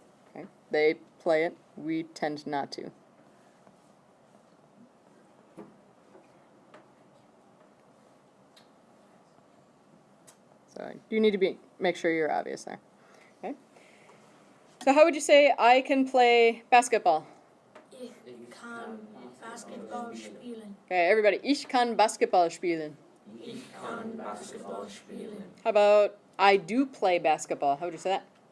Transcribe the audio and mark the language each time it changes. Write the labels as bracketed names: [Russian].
[English] Okay, they play it, we tend not to. So you need to make sure you're obvious there. Okay. So how would you say I can play basketball? [German] Ich kann Basketball spielen. [English] Okay, everybody. [German] Ich kann Basketball spielen. Ich kann Basketball spielen. [English] How about I do play basketball? How would you say that?